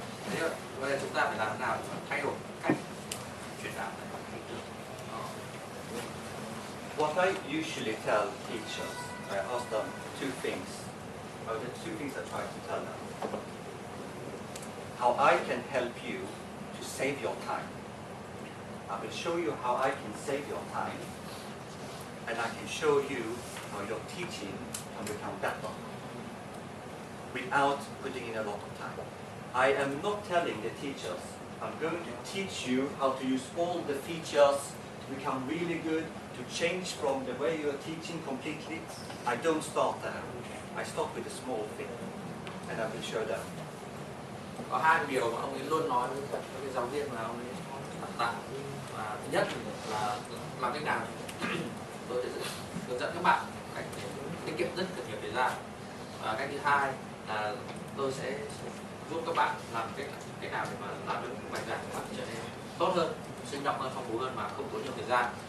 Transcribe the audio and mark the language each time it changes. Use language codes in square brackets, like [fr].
[vi] Thế bây giờ chúng ta phải làm thế nào để thay đổi cách truyền đạt này. [en] What I usually tell teachers, I ask them two things. The two things I try to tell them. How I can help you to save your time. I will show you how I can save your time, and I can show you how your teaching can become better without putting in a lot of time. I am not telling the teachers, I'm going to teach you how to use all the features to become really good, to change from the way you are teaching completely. I don't start there. I start with a small thing, and I will show them. [vi] Có hai điều mà ông ấy luôn nói với các cái giáo viên mà ông ấy đào tạo. Và thứ nhất là làm cách nào tôi sẽ hướng dẫn các bạn cách tiết kiệm rất là nhiều thời gian. Và cách thứ hai là tôi sẽ giúp các bạn làm cách nào để mà làm được bài giảng của bạn trở nên tốt hơn, sinh động hơn, phong phú hơn mà không tốn nhiều thời gian.